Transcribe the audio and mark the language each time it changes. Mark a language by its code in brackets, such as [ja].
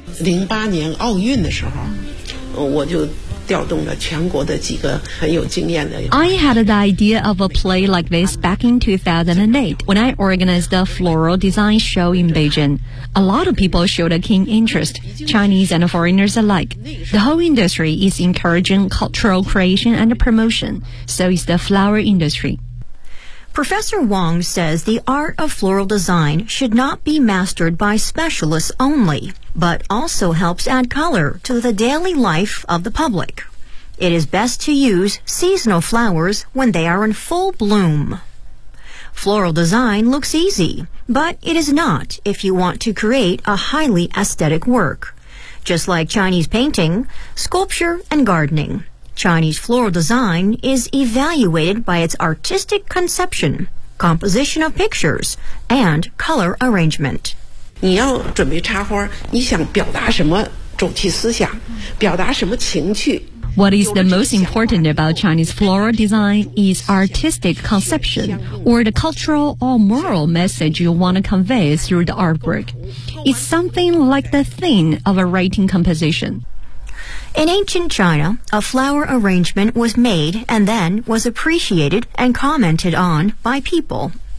[zh] 08年奥运的时候，我就调动了全国的几个很有经验的。 [en] I had the idea of a play like this back in 2008 when I organized a floral design show in Beijing. A lot of people showed a keen interest, Chinese and foreigners alike. The whole industry is encouraging cultural creation and promotion, so is the flower industry. Professor Wang says the art of floral design should not be mastered by specialists only. But also helps add color to the daily life of the public. It is best to use seasonal flowers when they are in full bloom. Floral design looks easy, but it is not if you want to create a highly aesthetic work. Just like Chinese painting, sculpture, and gardening, Chinese floral design is evaluated by its artistic conception, composition of pictures, and color arrangement. [zh] 你要准备插花，你想表达什么主题思想，表达什么情趣。 [en] What is the most important about Chinese floral design is artistic conception, or the cultural or moral message you want to convey through the artwork. It's something like the theme of a writing composition. In ancient China, a flower arrangement was made and then was appreciated and commented on by people.